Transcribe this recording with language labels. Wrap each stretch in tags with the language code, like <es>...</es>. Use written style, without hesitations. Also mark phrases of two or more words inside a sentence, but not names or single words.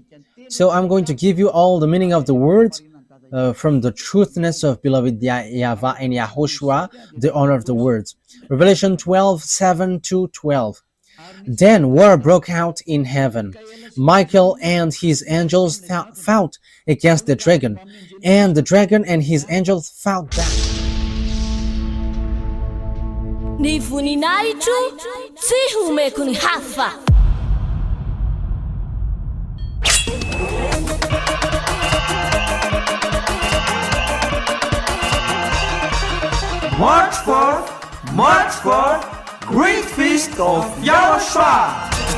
<en>So I'm going to give you all the meaning of the words from the truthness of beloved YAHVAH and YAHOSHUAH, the honor of the words. Revelation 12, 7 to 12. Then war broke out in heaven. Michael and his angels fought against the dragon, and the dragon and his angels fought back.</en> <mg>Ny voninahitro tsy homeko ny hafa.</mg> <en>March 4, Great Feast of YAHOSHUAH.</en>